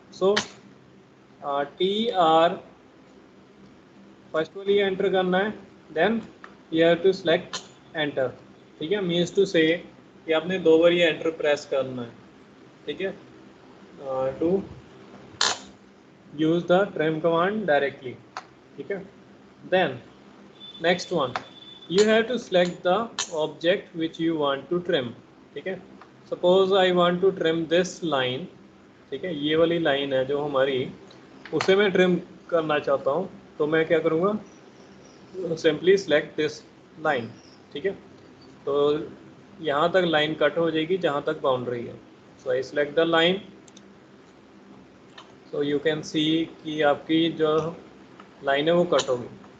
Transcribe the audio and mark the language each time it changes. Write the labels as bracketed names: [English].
[English] So TR first वाली enter करना है. Then you have to select enter. [Hindi] ठीक है, [English] means two से [Hindi] ये आपने 2 बार ये एंटर प्रेस करना है, ठीक है, [English] to use the trim command directly, [Hindi] ठीक है। [English] then next one, you have to select the object which you want to trim, [Hindi] ठीक है। [English] suppose I want to trim this line, [Hindi] ठीक है, ये वाली लाइन है जो हमारी, उसे मैं ट्रिम करना चाहता हूँ, तो मैं क्या करूँगा, [English] simply select this line, [Hindi] ठीक है। तो यहाँ तक लाइन कट हो जाएगी जहाँ तक बाउंड्री है, [English] so I select the line, so you can see [Hindi] कि आपकी जो लाइन है वो कट होगी।